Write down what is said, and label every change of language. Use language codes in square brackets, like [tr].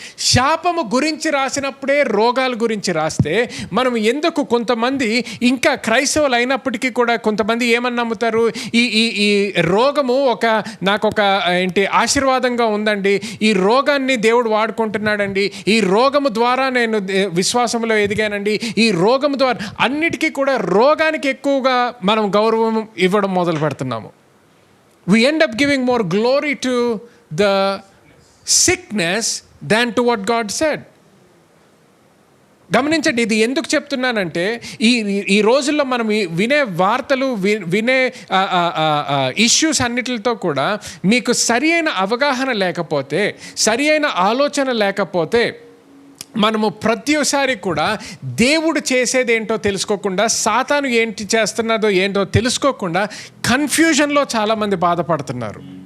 [te] శాపము గురించి రాసినప్పుడే రోగాల గురించి రాస్తే మనం ఎందుకు, కొంతమంది ఇంకా క్రైస్తవులు అయినప్పటికీ కూడా కొంతమంది ఏమని నమ్ముతారు, ఈ రోగము నాకొక ఆశీర్వాదంగా ఉందండి, ఈ రోగాన్ని దేవుడు వాడుకుంటున్నాడండి, ఈ రోగము ద్వారా నేను విశ్వాసంలో ఎదిగానండి, ఈ రోగము ద్వారా అన్నిటికీ కూడా రోగానికి ఎక్కువగా మనం గౌరవం ఇవ్వడం మొదలు పెడుతున్నాము. [en] We end up giving more glory to the sickness than to what God said. [te] గమనించండి, ఇది ఎందుకు చెప్తున్నానంటే ఈ రోజుల్లో మనం వినే వార్తలు వినే ఇష్యూస్ అన్నిటితో కూడా మీకు సరి అయిన అవగాహన లేకపోతే, సరి అయిన ఆలోచన లేకపోతే, మనము ప్రతిసారి కూడా దేవుడు చేసేది ఏంటో తెలుసుకోకుండా, సాతాను ఏంటి చేస్తున్నదో ఏంటో తెలుసుకోకుండా కన్ఫ్యూజన్లో చాలామంది బాధపడుతున్నారు.